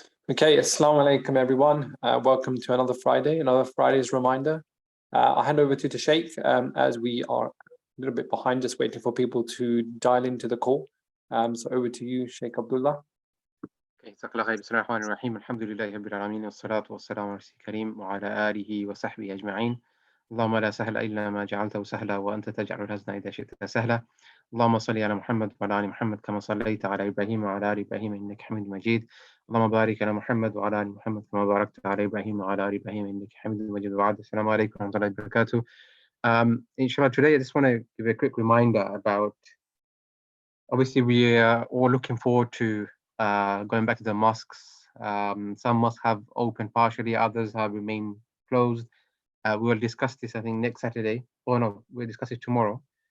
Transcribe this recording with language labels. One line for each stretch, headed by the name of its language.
English: Okay, Assalamu alaikum, everyone. Welcome to another Friday's reminder. I'll hand over to the Sheikh as we are a little bit behind, just waiting for people to dial into the call. So over to you, Sheikh Abdullah.
Arabic: Okay, بسم الله الرحمن الرحيم الحمد لله رب العالمين والصلاة والسلام على رسول الكريم وعلى آله وصحبه أجمعين اللهم لا سهل إلا ما جعلته سهلا وأنت تجعل الحزن إذا شئت سهلا اللهم صل على محمد وعلى آل محمد كما صليت على إبراهيم وعلى آل إبراهيم إنك حميد مجيد اللهم بارك على محمد وعلى آل محمد كما باركت على إبراهيم وعلى آل إبراهيم إنك حميد مجيد وبعد السلام عليكم ورحمة الله وبركاته.
English: Inshallah, today I just want to give a quick reminder about, obviously we are all looking forward to going back to the mosques. Some mosques have opened partially, others have remained closed. We will discuss this, I think, next Saturday. Oh no, we'll discuss it tomorrow.